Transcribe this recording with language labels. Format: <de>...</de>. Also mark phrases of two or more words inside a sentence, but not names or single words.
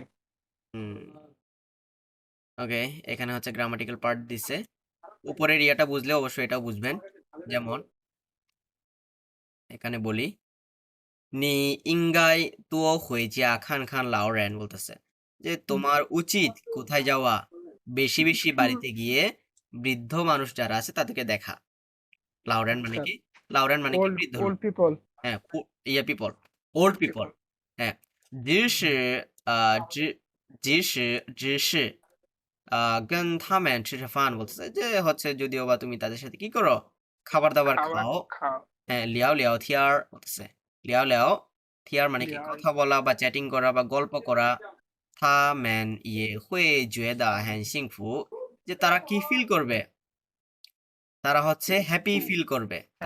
<bn>হুম ওকে এখানে হচ্ছে</bn> <en>grammatical part</en> <bn>দিছে উপরের ইয়াটা বুঝলে অবশ্যই এটাও বুঝবেন যেমন এখানে বলি</bn> <zh>你应该多回家看看老人</zh> <bn>বলতেছে যে তোমার উচিত কোথায় যাওয়া বেশি বেশি বাড়িতে গিয়ে বৃদ্ধ মানুষ যারা আছে তাদেরকে দেখা লাউরেন মানে কি লাউরেন মানে কি বৃদ্ধ লোক</bn> <en>old people,</en> <bn>হ্যাঁ ইয়ে</bn> <en>people old people</en> <bn>হ্যাঁ</bn> <zh>即使只是跟他们吃吃饭</zh> <bn>বলতেছে যে হচ্ছে যদিও বা তুমি তাদের সাথে কি করো খাবার দাবার খাবার খাও খাও, হ্যাঁ</bn> <zh>聊聊天儿</zh> <bn>বলতেছে</bn> <zh>聊聊天儿</zh> <bn>মানে কি কথা বলা বা চ্যাটিং করা বা গল্প করা</bn> <zh>他们也会觉得很幸福</zh> <bn>যে তারা কি ফিল করবে তারা হচ্ছে</bn> <en>happy feel</en> <bn>করবে তারা</bn>